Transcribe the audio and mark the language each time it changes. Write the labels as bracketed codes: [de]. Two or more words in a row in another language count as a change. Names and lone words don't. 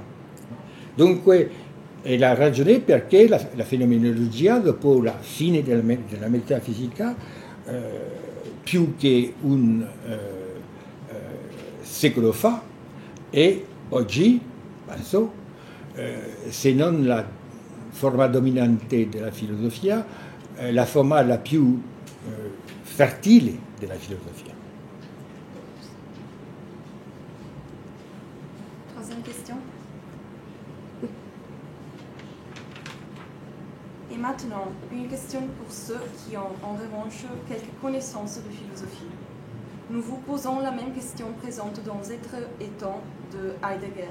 [it] Dunque è la ragione perché la fenomenologia, dopo la fine della metafisica, più che un secolo fa, e oggi, penso, se non la forma dominante della filosofia, la forma la più fertile della filosofia. [fr] Troisième question. Et maintenant, une question pour ceux qui ont en revanche quelques connaissances de philosophie. Nous vous posons la même question présente dans Être et temps de Heidegger.